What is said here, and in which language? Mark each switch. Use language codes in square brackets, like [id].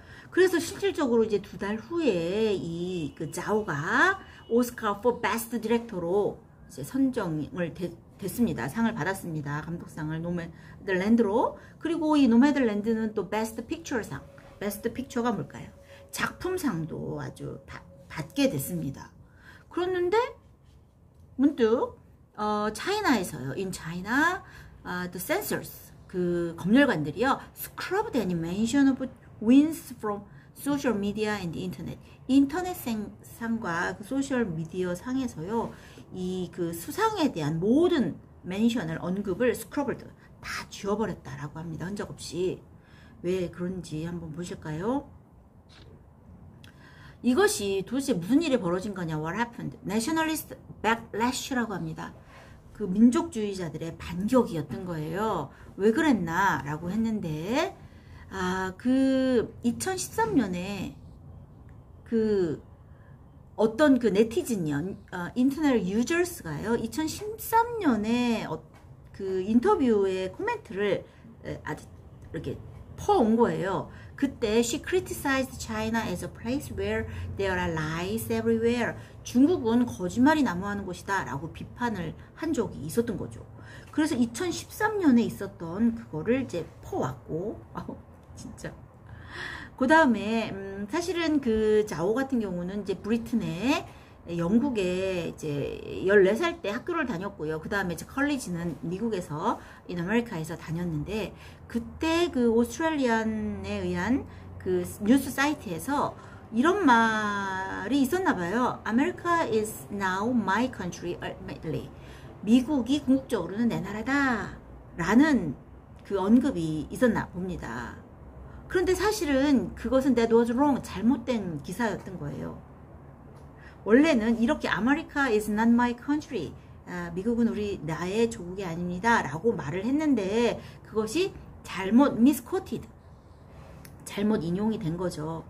[ko] 그래서 실질적으로 이제 2달 후에 이 그 자오가 오스카 [en] for Best Director [ko] 로 이제 선정을 됐습니다. 상을 받았습니다. 감독상을 노매들랜드로. 그리고 이 노매들랜드는 또 Best Picture상, Best Picture가 뭘까요? 작품상도 아주 받게 됐습니다. 그랬는데 문득 차이나에서요, [en] in China, the censors, [ko] 그 검열관들이요, [en] scrubbed animation of wins from social media and internet. [ko] 인터넷 상과 그 소셜 미디어 상에서요, 이 그 수상에 대한 모든 멘션을, 언급을 스크러블드 다 지워버렸다라고 합니다. 흔적 없이. 왜 그런지 한번 보실까요? 이것이 도대체 무슨 일이 벌어진 거냐? [en] What happened? Nationalist backlash [ko] 라고 합니다. 그 민족주의자들의 반격이었던 거예요. 왜 그랬나? 라고 했는데, 그 2013년에 그 어떤 그 네티즌이요, 인터넷 유저스가요, 2013년에 그 인터뷰의 코멘트를 아주 이렇게 퍼온 거예요. 그때 [en] she criticized China as a place where there are lies everywhere. [ko] 중국은 거짓말이 난무하는 곳이다 라고 비판을 한 적이 있었던 거죠. 그래서 2013년에 있었던 그거를 이제 퍼왔고, 진짜. 그 다음에 사실은 그 자오 같은 경우는 이제 브리튼에, 영국에 이제 14살 때 학교를 다녔고요. 그 다음에 이제 컬리지는 미국에서, 인 아메리카에서 다녔는데, 그때 그 오스트레일리안에 의한 그 뉴스 사이트에서 이런 말이 있었나 봐요. [en] America is now my country ultimately. [ko] 미국이 궁극적으로는 내 나라다 라는 그 언급이 있었나 봅니다. 그런데 사실은 그것은 [en] that was wrong, [ko] 잘못된 기사였던 거예요. 원래는 이렇게 [en] America is not my country, [ko] 미국은 나의 조국이 아닙니다 라고 말을 했는데, 그것이 잘못 misquoted, 잘못 인용이 된 거죠.